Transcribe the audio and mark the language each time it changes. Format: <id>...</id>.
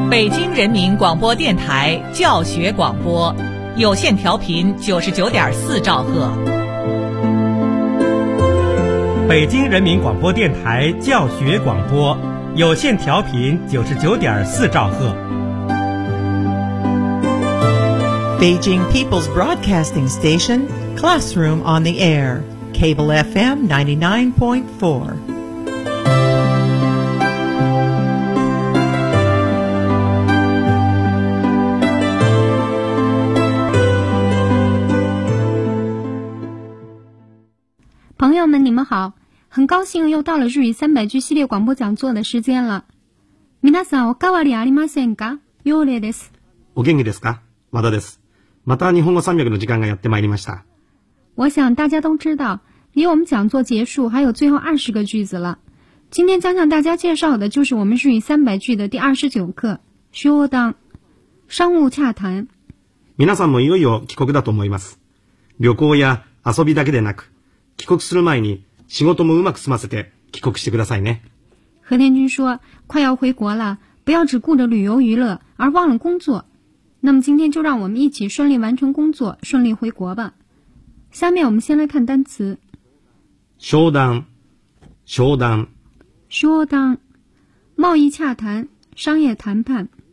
<zh>京人民广播电台教学广播，有线调频99.4兆赫。北京人民广播电台教学广播，有线调频99.4兆赫。</zh> <en>Beijing People's Broadcasting Station, Classroom on the Air, Cable FM 99.4.</en> <zh>Hello, 很高兴又到了日语三百句系列广播讲座的时间了。</zh> <ja>皆さんおかわりありませんか？ヨーレです。お元気ですか？和田です。また日本語三百の時間がやってまいりました。</ja> <zh>我想大家都知道，离我们讲座结束还有最后二十个句子了。今天将向大家介绍的就是我们日语三百句的第29课，商談，商务洽谈。</zh> <ja>皆さんもいよいよ帰国だと思います。旅行や遊びだけでなく、帰国する前に仕事もうまく済ませて帰国してくださいね。</ja> <zh>和田君说，快要回国了，不要只顾着旅游娱乐，而忘了工作。那么今天就让我们一起顺利完成工作，顺利回国吧。下面我们先来看单词。</zh> <ja>商談，商談，</ja> <zh>商談，贸易洽谈，商业谈判。</zh>